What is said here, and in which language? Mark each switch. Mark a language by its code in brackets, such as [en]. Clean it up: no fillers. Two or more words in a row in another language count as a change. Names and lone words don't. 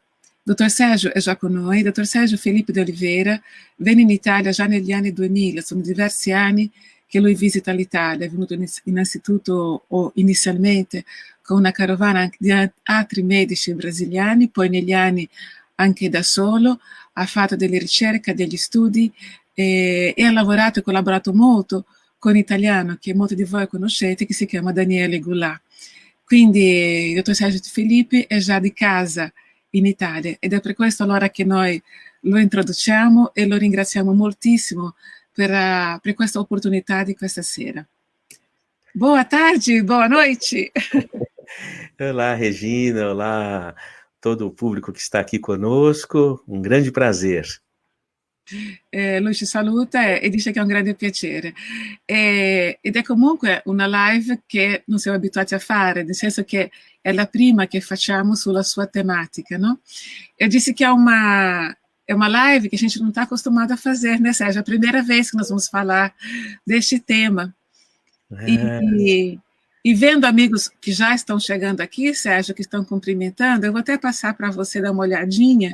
[it] Dottor Sérgio è già con noi. Dottor Sérgio Felipe de Oliveira venne in Italia già negli anni 2000, sono diversi anni che lui visita l'Italia, è venuto innanzitutto o inizialmente con una carovana di altri medici brasiliani, poi negli anni anche da solo, ha fatto delle ricerche, degli studi e ha lavorato e collaborato molto con un italiano che molti di voi conoscete, che si chiama Daniele Goulart. Quindi il dottor Sérgio Felipe è già di casa in Italia ed è per questo allora che noi lo introduciamo e lo ringraziamo moltissimo per questa opportunità di questa sera. [pt] Boa tarde, boa noite. Olá, Regina, olá todo o público que está aqui conosco, un grande prazer. [it] Lui ci saluta e dice che è un grande piacere. Ed è comunque una live che non siamo abituati a fare, nel senso che è la prima che facciamo sulla sua tematica, no? [pt] Eu disse que é uma live que a gente não está acostumado a fazer, né, Sérgio? É a primeira vez que nós vamos falar deste tema. E vendo amigos que já estão chegando aqui, Sérgio, que estão cumprimentando, eu vou até passar para você dar uma olhadinha.